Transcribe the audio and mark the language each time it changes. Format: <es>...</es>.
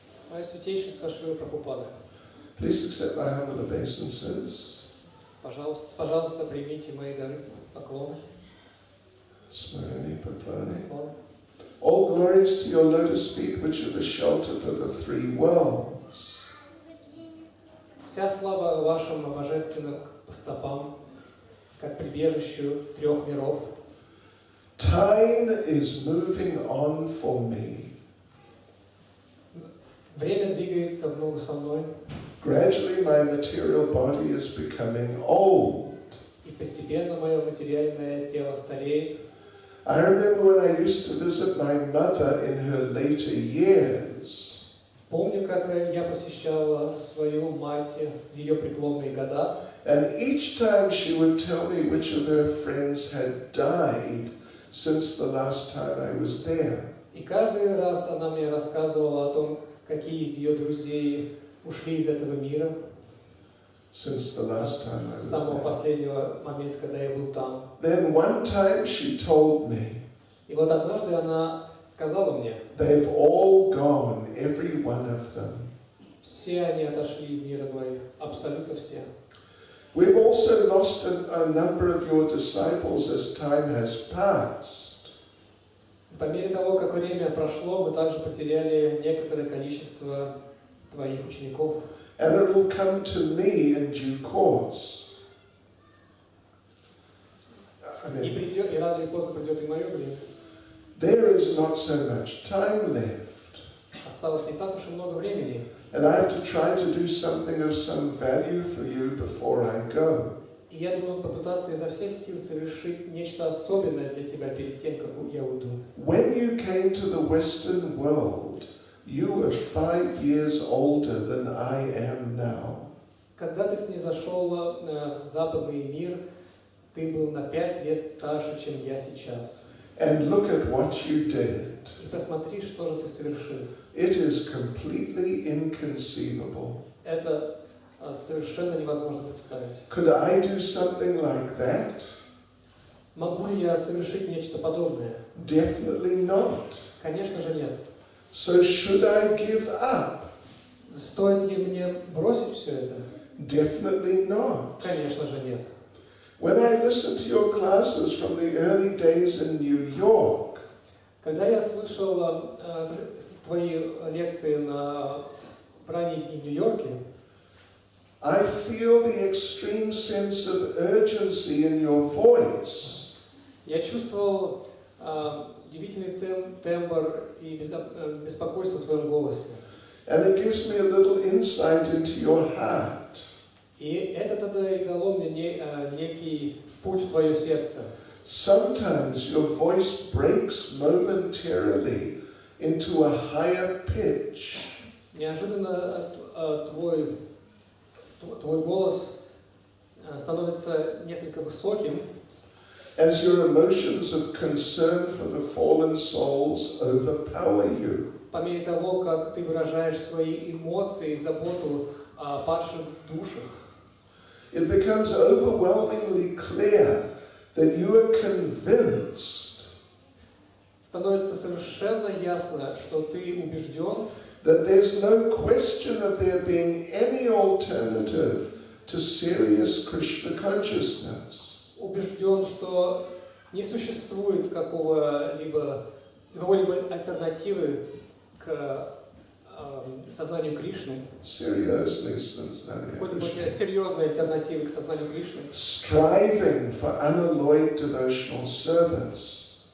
<ru>Мое святейшество Шрила Прабхупада,</ru> <en>please accept my humble obeisances</en> <ru>пожалуйста, примите мои дары, поклоны Smarani Bhavani.</ru> <en>All glories to your lotus feet, which are the shelter for the three worlds.</en> <ru>Вся слава вашим божественным стопам, как прибежищу трех миров.</ru> <en>Time is moving on for me.</en> <ru>Время двигается в ногу со мной.</ru> <en>Gradually my material body is becoming old.</en> <ru>И постепенно мое материальное тело стареет.</ru> <en>I remember when I used to visit my mother in her later years.</en> <ru>Помню, как я посещал свою мать в ее преклонные года.</ru> <en>And each time she would tell me which of her friends had died since the last time I was there.</en> <ru>И каждый раз она мне рассказывала о том, какие из ее друзей ушли из этого мира.</ru> <en>Since the last time I was</en> <ru>С самого</ru> <en>there.</en> <ru>последнего момента, когда я был там.</ru> <en>Then one time she told me,</en> <ru>И вот однажды она сказала мне,</ru> <en>they've all gone, every one of them.</en> <ru>все они отошли в мир иной, абсолютно все.</ru> <en>We've also lost a number of your disciples as time has passed.</en> <ru>По мере того, как время прошло, мы также потеряли некоторое количество твоих учеников.</ru> <en>And it will come to me in due course.</en> <ru>И рано или поздно придет и мое время.</ru> <en>There is not so much time left.</en> <ru>Осталось не так уж и много времени.</ru> <en>And I have to try to do something of some value for you before I go.</en> <ru>И я должен попытаться изо всех сил совершить нечто особенное для тебя перед тем, как я уйду.</ru> <en>When you came to the Western world, you were 5 years older than I am now.</en> <ru>Когда ты снизошел в западный мир, ты был на 5 лет старше, чем я сейчас.</ru> <en>And look at what you did.</en> <ru>И посмотри, что же ты совершил.</ru> <en>It is completely inconceivable.</en> <ru>Это совершенно невозможно представить.</ru> <en>Could I do something like that?</en> <ru>Могу ли я совершить нечто подобное?</ru> <en>Definitely not.</en> <ru>Конечно же нет.</ru> <en>So should I give up?</en> <ru>Стоит ли мне бросить все это?</ru> <en>Definitely not.</en> <ru>Конечно же нет.</ru> <en>When I listened to your classes from the early days in New York,</en> <ru>Когда я слышал твои лекции в ранние дни в Нью-Йорке,</ru> <en>I feel the extreme sense of urgency in your voice.</en> <ru>я чувствовал удивительный тембр и беспокойство в твоем голосе.</ru> <en>And it gives me a little insight into your heart.</en> <ru>И это тогда и дало мне некий путь в твое сердце.</ru> <en>Sometimes your voice breaks momentarily into a higher pitch.</en> <ru>Неожиданно твой голос становится несколько высоким,</ru> <en>As your emotions of concern for the fallen souls overpower you.</en> <ru>по мере того, как ты выражаешь свои эмоции и заботу о падших душах.</ru> <en>It becomes overwhelmingly clear that you are convinced</en> <ru>Становится совершенно ясно, что ты убежден,</ru> <en>that there's no question of there being any alternative to serious Krishna consciousness.</en> <ru>убежден, что не существует какой-либо альтернативы к сознанию Кришны, какой-то серьезной альтернативы к сознанию Кришны,</ru> <en>Striving for unalloyed devotional service.</en>